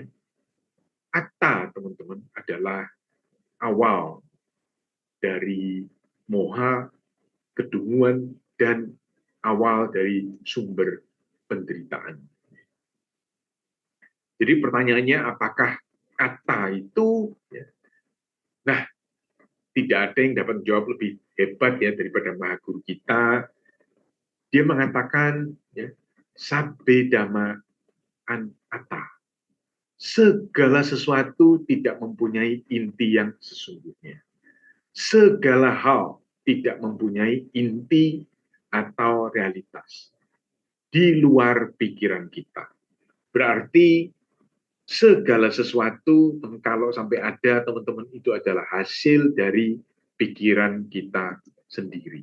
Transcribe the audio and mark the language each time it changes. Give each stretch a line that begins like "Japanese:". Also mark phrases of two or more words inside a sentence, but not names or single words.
Indonesian: Atta, teman-teman, adalah awal dari moha, kedunguan, dan awal dari sumber penderitaan. Jadi pertanyaannya, apakah atta itu, ya, nah, tidak ada yang dapat menjawab lebih hebat ya daripada Maha Guru kita. Dia mengatakan, ya,
Pali: sabbe dhamma atta.
Indonesian: Segala sesuatu tidak mempunyai inti yang sesungguhnya. Segala hal tidak mempunyai inti atau realitas di luar pikiran kita. Berarti segala sesuatu kalau sampai ada, teman-teman, itu adalah hasil dari pikiran kita sendiri.